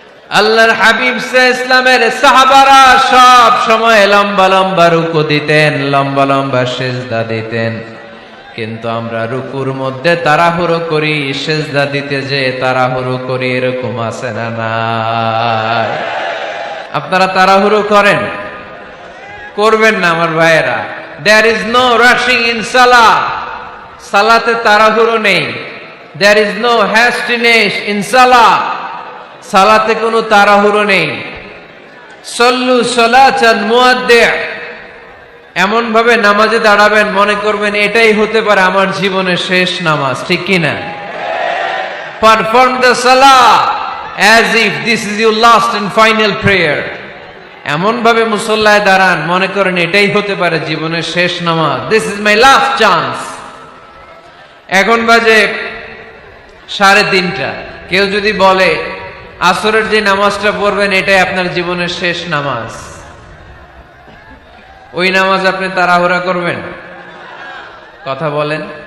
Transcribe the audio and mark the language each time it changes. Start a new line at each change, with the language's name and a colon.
Bangla: আল্লাহর হাবিব সাল্লাল্লাহু আলাইহি ওয়াসাল্লামের সাহাবারা সব সময় লম্বা লম্বা রুকু দিতেন, লম্বা লম্বা সেজদা দিতেন। কিন্তু আমরা রুকুর মধ্যে তাড়াহুড়ো করি, সেজদা দিতে যে তাড়াহুড়ো করি, এরকম আছে না নাই? আপনারা তাড়াহুড়ো করেন? করবেন না আমার ভাইয়েরা।
English: There is no rushing in salah.
Bangla: সালাতে তাড়াহুড়ো নেই।
English: There is no hastiness in salah.
Bangla: সালাতে কোনো তাড়াহুড়ো নেই।
Arabic: সল্লু সালাতান মুআদ্দি'।
Bangla: এমন ভাবে নামাজে দাঁড়াবেন, মনে করবেন এটাই হতে পারে আমার জীবনের শেষ নামাজ, ঠিক কিনা?
English: Perform the salah as if this is your last and final prayer.
Bangla: এমন ভাবে মুসল্লায় দাঁড়ান, মনে করেন এটাই হতে পারে জীবনের শেষ নামাজ।
English: This is my last chance.
Bangla: এখন বাজে 3:30। কেউ যদি বলে আসরের যে নামাজটা পড়বেন এটাই আপনার জীবনের শেষ নামাজ, ওই নামাজ আপনি তাড়াহুড়া করবেন? কথা বলেন।